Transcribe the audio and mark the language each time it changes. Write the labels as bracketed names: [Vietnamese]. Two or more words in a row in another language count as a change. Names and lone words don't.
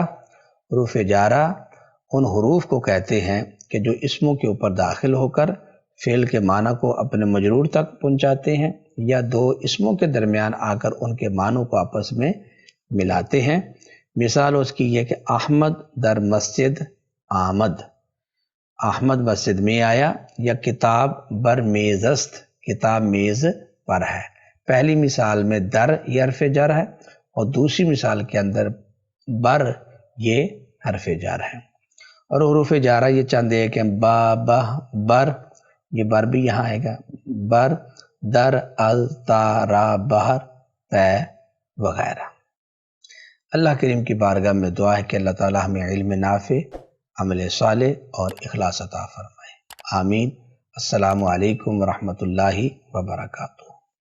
[Urdu] حروف جارہ ان حروف کو کہتے ہیں کہ جو اسموں کے اوپر داخل ہو کر فعل کے معنی کو اپنے مجرور تک پہنچاتے ہیں، یا دو اسموں کے درمیان آ کر ان کے معنوں کو آپس میں ملاتے ہیں۔ مثال اس کی یہ کہ [Persian] احمد در مسجد آمد، [Urdu] احمد مسجد میں آیا، یا [Persian] کتاب بر میز است، [Urdu] کتاب میز پر ہے۔ پہلی مثال میں در یہ حرف جر ہے، اور دوسری مثال کے اندر بر یہ حرف جر ہے۔ اور حروف جارہ یہ چند ایک ہیں، با، بہ، بر، یہ بر بھی یہاں آئے گا، [Persian] بر، در، از، تا، را، [Urdu] بہر، پے وغیرہ۔ اللہ کریم کی بارگاہ میں دعا ہے کہ اللہ تعالی ہمیں علم نافع، عمل صالح اور اخلاص عطا فرمائے، آمین۔ [Arabic] السلام علیکم ورحمۃ اللہ وبرکاتہ۔